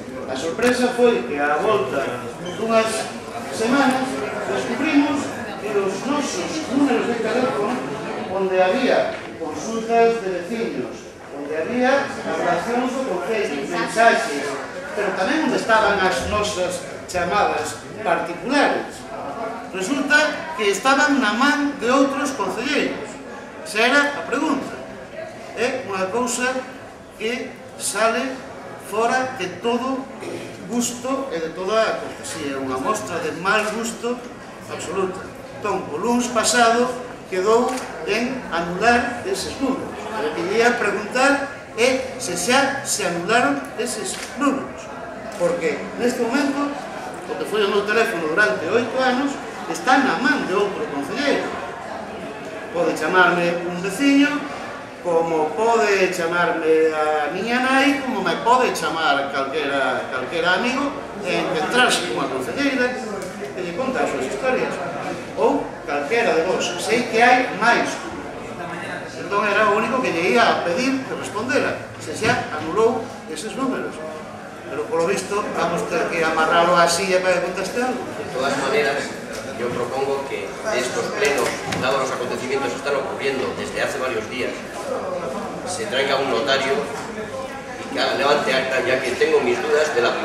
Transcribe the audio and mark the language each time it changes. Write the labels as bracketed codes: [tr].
[gl] A sorpresa foi que a volta dunhas semanas descubrimos que os nosos números de teléfono, onde había consultas de veciños, onde había as relacións do concello, mensaxes, pero tamén onde estaban as nosas chamadas particulares, resulta que estaban na man de outros concelleiros. Esa era a pregunta. É unha cousa que sale fora de todo gusto e de toda a cortesía, unha mostra de mal gusto absoluta. Entón, o luns pasado quedou en anular eses números. O que quería preguntar é se xa se anularon eses números, porque neste momento o que foi o meu teléfono durante 8 anos está na man de outro concelleiro. Pode chamarme un veciño, como pode chamarme a miña nai, como me pode chamar calquera amigo e encontrarse con a concelleira que lle conta as súas historias, ou calquera de vos. Sei que hai máis. Entón era o único que lle ia a pedir que respondera, se xa anulou eses números. Pero polo visto vamos ter que amarralo á silla para que conteste algo. [es] De todas maneras, yo propongo que estos plenos, dados los acontecimientos que están ocurriendo desde hace varios días, se traiga un notario y que levante acta, ya que tengo mis dudas de la...